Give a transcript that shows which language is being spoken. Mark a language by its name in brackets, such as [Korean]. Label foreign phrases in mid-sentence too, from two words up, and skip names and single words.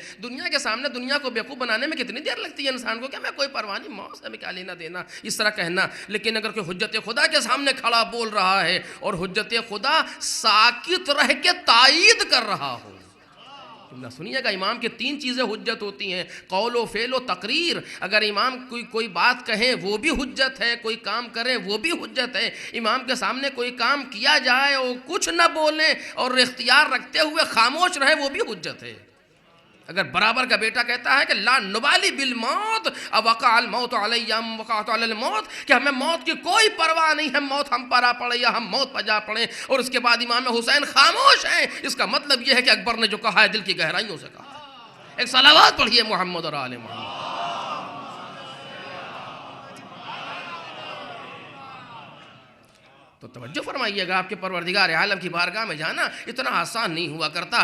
[Urdu] دنیا کے سامنے دنیا کو بیوقوف بنانے میں کتنی دیر لگتی ہے انسان کو کہ ہمیں کوئی پرواہ نہیں، موت سے ہمیں کیا لینا دینا، اس طرح کہنا۔ لیکن اگر کوئی حجت خدا کے سامنے کھڑا بول رہا ہے اور حجت خدا ساکت رہ کے تائید کر رہا ہو، جملہ سنیے گا، امام کی 3 چیزیں حجت ہوتی ہیں، قول و فعل و تقریر۔ اگر امام کوئی بات کہیں وہ بھی حجت ہے، کوئی کام کریں وہ بھی حجت ہے۔ امام کے سامنے کوئی کام کیا جائے اور کچھ نہ بولیں اور اختیار رکھتے ہوئے خاموش رہے وہ بھی حجت ہے۔ اگر برابر کا بیٹا کہتا ہے کہ [Arabic] لا نبالی بالموت وقع الموت علی ام وقعت علی الموت، [Urdu] کہ ہمیں موت کی کوئی پرواہ نہیں ہے، موت ہم پر آ پڑے یا ہم موت پر جا پڑیں، اور اس کے بعد امام حسین خاموش ہیں، اس کا مطلب یہ ہے کہ اکبر نے جو کہا ہے دل کی گہرائیوں سے کہا ہے۔ ایک صلوات پڑھیے محمد اور آل محمد۔ تو توجہ فرمائیے گا، آپ کے پروردگار عالم کی بارگاہ میں جانا اتنا آسان نہیں ہوا کرتا۔